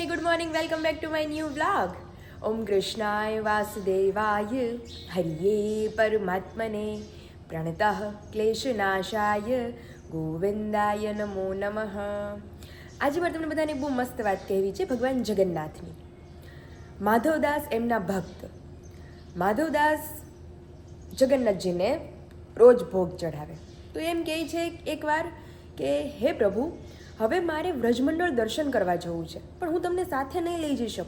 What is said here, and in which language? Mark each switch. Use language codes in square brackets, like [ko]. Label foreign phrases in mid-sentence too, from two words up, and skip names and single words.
[en] morning, welcome back to my new vlog. [sa] ॐ कृष्णाय वासुदेवाय हरये परमात्मने प्रणतः क्लेशनाशाय गोविन्दाय नमो नमः. [gu] આજે મારે તમને બધાને બહુ મસ્ત વાત કહેવી છે ભગવાન જગન્નાથની. માધવદાસ એમના ભક્ત માધવદાસ જગન્નાથજીને રોજ ભોગ ચઢાવે તો એમ કહે છે એકવાર કે હે પ્રભુ, હવે મારે વ્રજમંડળ દર્શન કરવા જવું છે, પણ હું તમને સાથે નહીં લઈ જઈ શકું.